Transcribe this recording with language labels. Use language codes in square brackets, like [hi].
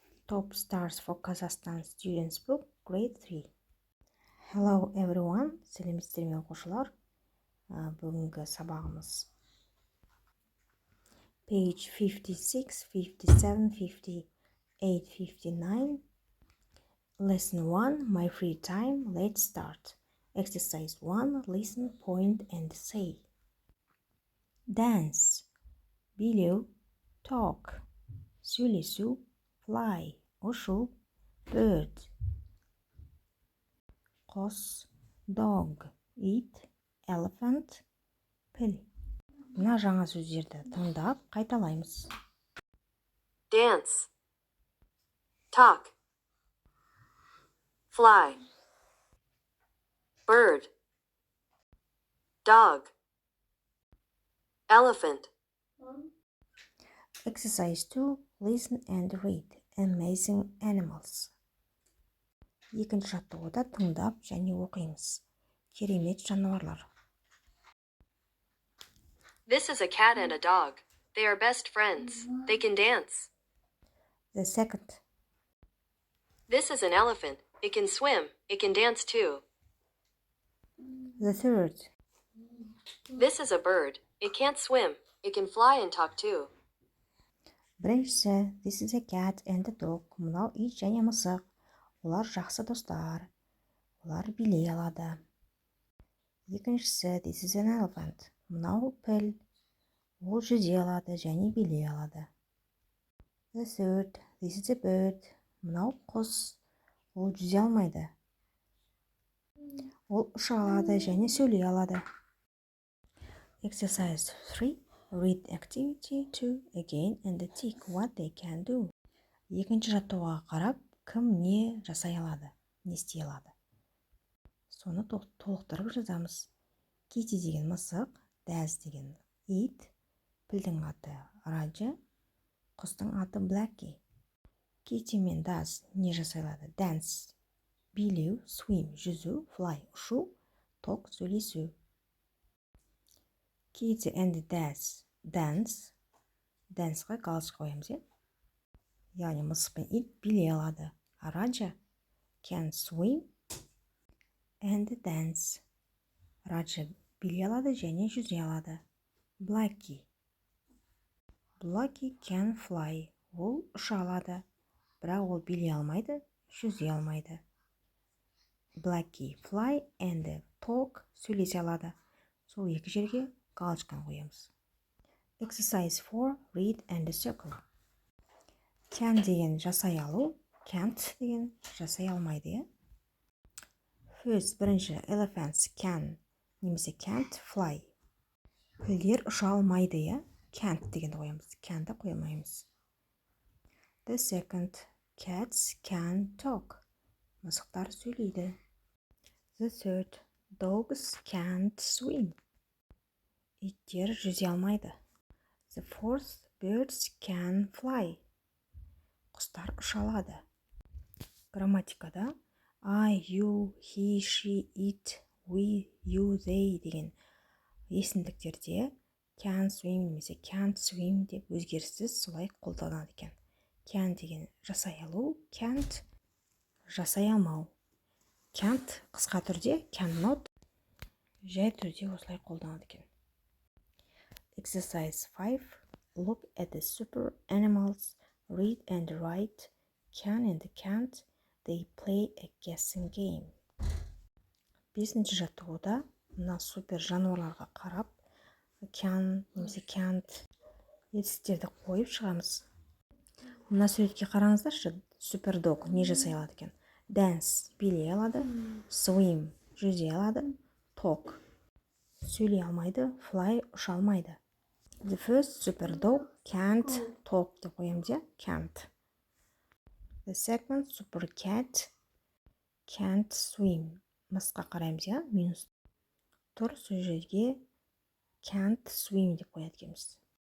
[en] Top Stars for Kazakhstan Students Book, Grade 3. Hello everyone, [kk] сәлеметсіздер ме оқушылар? Бүгінгі сабағымыз page 56, 57, 58, 59. [en] Lesson 1, My Free Time. Let's start. Exercise 1, listen, point and say. Dance, билеу, talk, сөйлесу, fly, ұшу, bird, құс, dog, eat, elephant, pill. [kk] Мына жаңа сөздерді тыңдап қайталаймыз. [en] Dance, talk, fly, bird, dog, elephant. Exercise 2, listen and read. Amazing animals. [kk] Екінші жаттығуда тыңдап және оқимыз. Керемет жануарлар. [en] This is a cat and a dog. They are best friends. They can dance. The second. This is an elephant. It can swim. It can dance too. The third. This is a bird. It can't swim. It can fly and talk too. [kk] Біріншісі, [en] this is a cat and a dog. [kk] Мынау ит және мысық. Олар жақсы достар. Олар билей алады. Екіншісі, [en] this is an elephant. [kk] Мынау піл. Ол жүзе алады және билей алады. [en] The third, this is a bird. [kk] Мынау құс. Ол жүзе алмайды. Ол ұша алады және сөйлей алады. [en] Exercise 3. Read activity 2 again and tick what they can do. [kk] Екінші жаттығуға қарап, кім не жасай алады, не істей алады. Соны толықтырып жазамыз. Kitty деген мысық, Daz деген ит, пілдің аты Раджа, құстың аты Blackie. Kitty мен Daz не жасай алады? Dance, билеу, swim, жүзу, fly, ұшу, talk, сөйлесу. [en] Kitty and Daz dance. [kk] Danceға галочка қоямыз, е? Яғни мысық пен ит билей алады. [en] Раджа can swim and dance. [kk] Раджа билей алады және жүзе алады. [en] Blackie can fly. [kk] Ол ұша алады, бірақ ол билей алмайды, жүзе алмайды. [en] Blackie fly and talk, [kk] сөйлесе алады. Сол екі жерге галочканы қоямыз. [en] Exercise 4, read and circle. [kk] Can деген жасай алу, can't деген жасай алмайды. [en] First, бірінші, elephants can немесе can't fly. [kk] Пілдер ұша алмайды, can't деген қоямыз, can'ті қоймаймыз. [en] The second, cats can talk. [kk] Мысықтар сөйлейді. [en] The third, dogs can't swim. [kk] Иттер жүзе алмайды. [en] The fourth, birds can fly. [kk] Құстар ұша алады. Грамматикада I, you, he, she, it, we, you, they деген есімдіктерде can swim немесе can't swim деп өзгеріссіз солай қолданады екен. Can деген жасай алу, can't жасай алмау. Can't қысқа түрде, cannot жай түрде осылай қолданады екен. [en] Exercise 5. Look at the super animals. Read and write. Can and can't. They play a guessing game. [kk] Бесінші жаттығуда мына супер жануарларға қарап, can немесе can't етістіктерді қойып шығамыз. Мына суретке қараңыздаршы, супер дог не жасай алады екен? Dance билей алады, swim жүзе алады, talk сөйлей алмайды, fly ұша алмайды. [en] The first super dog can't talk [kk] деп қоямыз, [en] can't. The second super cat can't swim. [kk] Мысқа қараймыз, минус тұр, сол жерге can't swim деп қояды екенбіз.